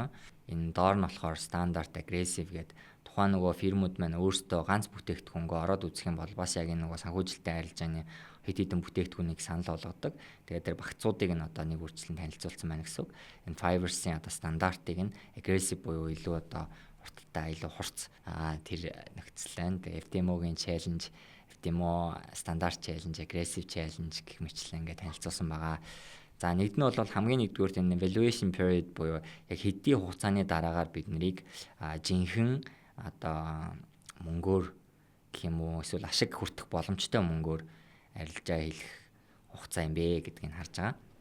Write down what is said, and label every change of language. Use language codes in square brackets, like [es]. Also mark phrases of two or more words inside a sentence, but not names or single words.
[mn] Энэ доор нь болохоор стандарт, агрессив гэдэг тухайн нөгөө фирмүүд маань өөрсдөө ганц бүтээгдэхүүнгөө ороод үзэх юм бол бас яг энэ нөгөө санхүүжилтийн арилжааны хэд хэдэн бүтээгдэхүүнийг санал болгодог. Тэгээд тэр багцуудыг нь одоо нэг үржилэн танилцуулсан байна гэсэн үг. Энэ Fiverr-ийн одоо стандартыг нь aggressive буюу илүү одоо хурдтай, илүү хурц тэр нөхцөл байна. Тэгээд FTMO-гийн challenge, FTMO стандарт challenge, [en] aggressive challenge [mn] гэх мэтлэн ингээд танилцуулсан байгаа. За нэгд нь бол хамгийн нэгдүгээр энэ [en] evaluation period [mn] буюу яг хэдийн хугацааны дараагаар бид нарыг жинхэнэ одоо мөнгөөр гэх юм уу эсвэл ашиг хүртэх боломжтой мөнгөөр арилжаа хийх хугацаа юм бэ гэдгийг харж байгаа.